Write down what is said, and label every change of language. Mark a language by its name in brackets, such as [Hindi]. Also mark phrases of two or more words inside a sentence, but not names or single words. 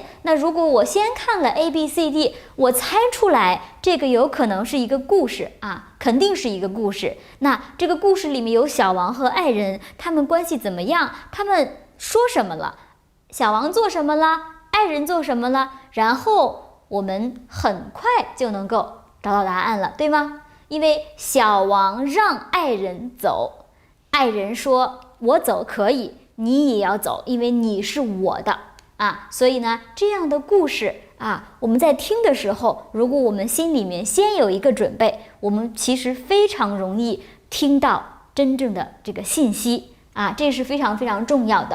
[Chinese] 那如果我先看了 ABCD， 我猜出來這個有可能是一個故事肯定是一個故事。那這個故事裡面有小王和愛人，他們關係怎麼樣？他們說什麼了？小王做什麼了？愛人做什麼了？然後我們很快就能夠找到答案了，對嗎？因為小王讓愛人走，愛人說：“我走可以，你也要走，因為你是我的所以呢，這樣的故事我們在聽的時候，如果我們心裡面先有一個準備，我們其實非常容易聽到真正的這個信息這是非常非常重要的。